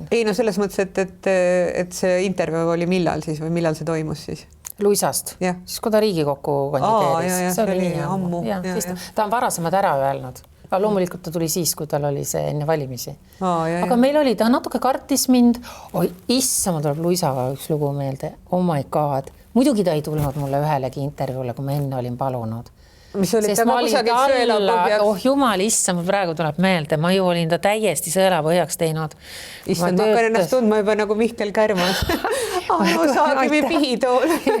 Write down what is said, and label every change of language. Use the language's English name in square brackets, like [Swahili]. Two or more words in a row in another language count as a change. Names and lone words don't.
[Estonian] Ei, selles mõttes, et see intervjuu oli millal siis või millal see toimus siis? Luisast? Siis kui ta Riigikokku kandideeris. See oli ammu. Ta on varasemad ära öelnud. Loomulikult ta tuli siis, kui tal oli see enne valimisi. Aga meil oli, ta natuke kartis mind. Issa, ma tuleb Luisaga üks lugu meelde. [English] Oh my god. [Estonian] Muidugi ta ei tulnud mulle ühelegi intervjuule, kui ma enne olin palunud. Mis oli ta kusagil sõelapõhjaks? Oh jumal, issa, mul praegu tuleb meelde. Ma ju olin ta täiesti sõelapõhjaks teinud. Issa, ma hakkan ennast tundma juba nagu Mihkel Kärmas. Saagi pihitool.